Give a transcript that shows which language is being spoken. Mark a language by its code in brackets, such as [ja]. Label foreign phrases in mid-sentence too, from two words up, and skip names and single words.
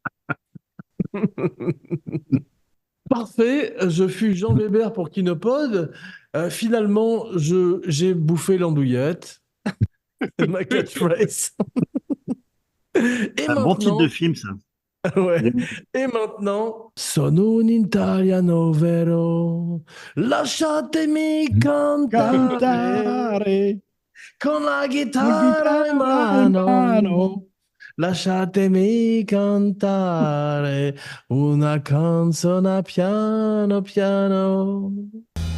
[fr] Parfait, je fus Jean Weber pour Kinopod. Finalement, j'ai bouffé l'andouillette, ma catchphrase. Et Un bon titre de maintenant, film, ça. ouais. Et maintenant, [it] sono un italiano vero, lasciatemi cantare Cantare con la la chitarra in chitarra in mano. mano. Lasciatemi cantare una canzone piano piano.